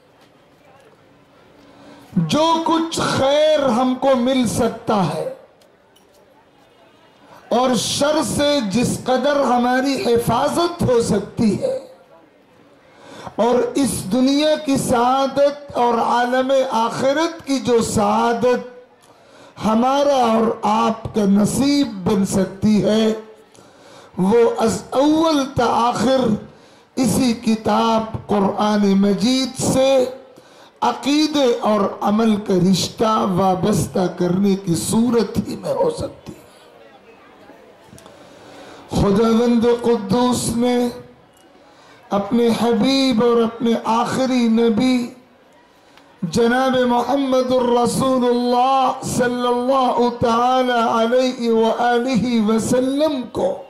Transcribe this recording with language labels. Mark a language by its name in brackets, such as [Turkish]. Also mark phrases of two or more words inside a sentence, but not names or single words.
[Urdu] جو کچھ خیر ہم کو مل سکتا ہے اور شر سے جس قدر ہماری حفاظت ہو سکتی ہے، اور اس دنیا کی سعادت اور عالم آخرت کی جو سعادت ہمارا اور آپ کا نصیب بن سکتی ہے، وہ از اول تا آخر اسی کتاب قرآن مجید سے عقیدے اور عمل کا رشتہ وابستہ کرنے کی صورت ہی میں ہو سکتی ہے۔ خداوند قدوس نے اپنے حبیب اور اپنے آخری نبی جناب محمد الرسول اللہ صلی اللہ تعالی علیہ وآلہ وسلم کو